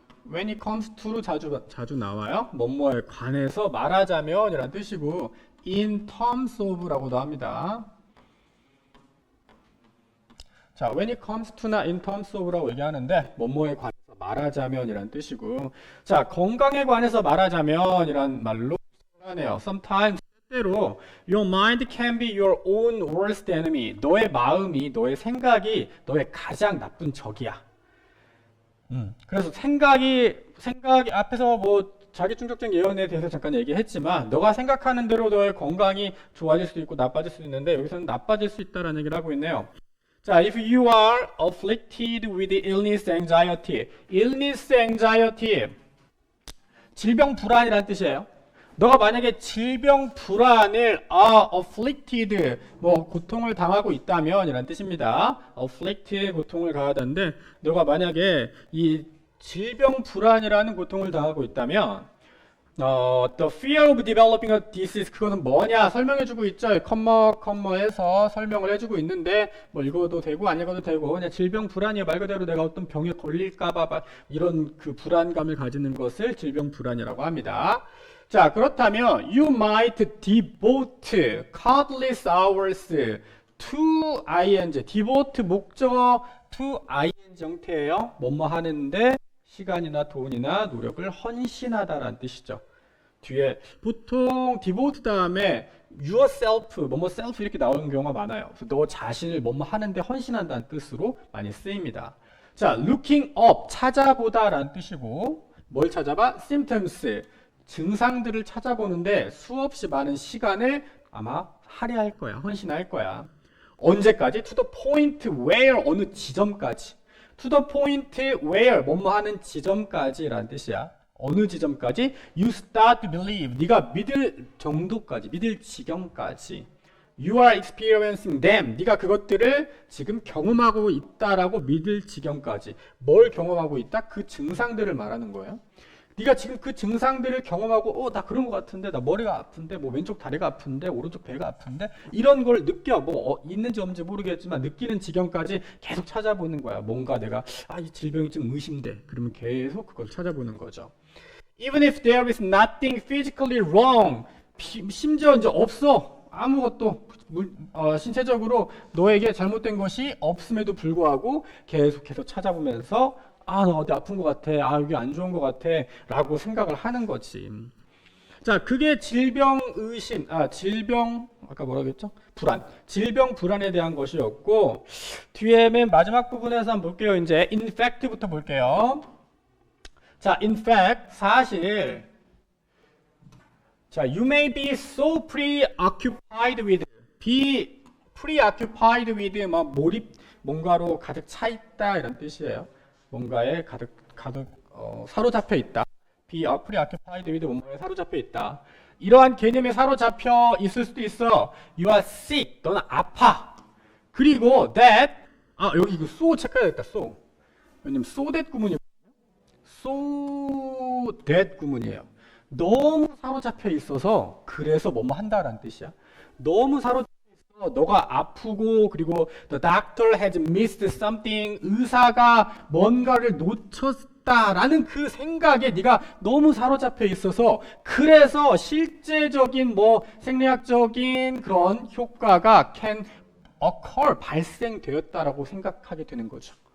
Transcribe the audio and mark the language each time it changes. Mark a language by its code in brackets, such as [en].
[en] When it comes to로 [ko] 자주 나와요. 뭐뭐에 관해서 말하자면 이란 뜻이고, [en] in terms of [ko] 라고도 합니다. 자, [en] when it comes to [ko] 나 [en] in terms of [ko] 라고 얘기하는데 뭐뭐에 관해서 말하자면 이란 뜻이고, 자, 건강에 관해서 말하자면 이란 말로 하네요. [en] Sometimes [ko] 때로 [en] your mind can be your own worst enemy. [ko] 너의 마음이, 너의 생각이 너의 가장 나쁜 적이야. 그래서 생각이 앞에서 뭐 자기 충족적 예언에 대해서 잠깐 얘기했지만, 너가 생각하는 대로 너의 건강이 좋아질 수도 있고 나빠질 수도 있는데, 여기서는 나빠질 수 있다라는 얘기를 하고 있네요. [en] 자, if you are afflicted with illness anxiety. illness anxiety. [ko] 질병 불안이라는 뜻이에요. 너가 만약에 질병 불안을 afflicted 뭐 고통을 당하고 있다면 이란 뜻입니다. afflicted 고통을 가하다는데, 너가 만약에 이 질병 불안이라는 고통을 당하고 있다면 [en] the fear of developing a disease, [ko] 그거는 뭐냐 설명해주고 있죠. 컴마에서 설명을 해주고 있는데, 뭐 읽어도 되고 안 읽어도 되고, 그냥 질병 불안이야. 말 그대로 내가 어떤 병에 걸릴까봐 이런 그 불안감을 가지는 것을 질병 불안이라고 합니다. 자, 그렇다면 [en] you might devote countless hours to ing. devote 목적어 to ing 형태예요. [ko] 뭐뭐 하는데 시간이나 돈이나 노력을 헌신하다라는 뜻이죠. 뒤에 보통 devote 다음에 yourself, 뭐뭐 self 이렇게 나오는 경우가 많아요. 그래서 너 자신을 뭐뭐 하는데 헌신한다는 뜻으로 많이 쓰입니다. 자, [en] looking up, [ko] 찾아보다라는 뜻이고, 뭘 찾아봐? symptoms, 증상들을 찾아보는데 수없이 많은 시간을 아마 할애할 거야. 헌신할 거야. 언제까지? [en] To the point where, [ko] 어느 지점까지. [en] To the point where, [ko] 뭐뭐 하는 지점까지라는 뜻이야. 어느 지점까지? [en] You start to believe, [ko] 네가 믿을 정도까지, 믿을 지경까지. [en] You are experiencing them, [ko] 네가 그것들을 지금 경험하고 있다라고 믿을 지경까지. 뭘 경험하고 있다? 그 증상들을 말하는 거예요. 네가 지금 그 증상들을 경험하고, 나 그런 것 같은데, 나 머리가 아픈데, 뭐 왼쪽 다리가 아픈데, 오른쪽 배가 아픈데, 이런 걸 느껴. 뭐 있는지 없는지 모르겠지만 느끼는 지경까지 계속 찾아보는 거야. 뭔가 내가 이 질병이 좀 의심돼. 그러면 계속 그걸 찾아보는 거죠. [en] Even if there is nothing physically wrong, [ko] 심지어 이제 없어. 아무것도 신체적으로 너에게 잘못된 것이 없음에도 불구하고 계속해서 찾아보면서, 나 어디 아픈 것 같아. 여기 안 좋은 것 같아. 라고 생각을 하는 거지. 자, 그게 질병 의심, 아까 뭐라고 했죠? 불안. 질병 불안에 대한 것이었고, 뒤에 맨 마지막 부분에서 한번 볼게요. 이제, in fact부터 볼게요. [en] 자, in fact, [ko] 사실. [en] 자, you may be so preoccupied with, be preoccupied with, [ko] 뭔가로 가득 차 있다. 이런 뜻이에요. 뭔가에 가득 사로잡혀 있다. [en] be preoccupied with, [ko] 뭔가에 사로잡혀 있다. 이러한 개념에 사로잡혀 있을 수도 있어. [en] You are sick, [ko] 너는 아파. 그리고 that, 여기 이거 so 체크해야겠다. [en] so. [ko] 왜냐면 so that 구문이거든요. so that 구문이에요. 너무 사로잡혀 있어서 그래서 뭐뭐 한다라는 뜻이야. 너무 사로잡혀 있어. 너가 아프고 그리고 [en] the doctor has missed something. [ko] 의사가 뭔가를 놓쳤다라는 그 생각에 네가 너무 사로잡혀 있어서 그래서 실제적인 뭐 생리학적인 그런 효과가 [en] can occur [ko] 발생되었다라고 생각하게 되는 거죠.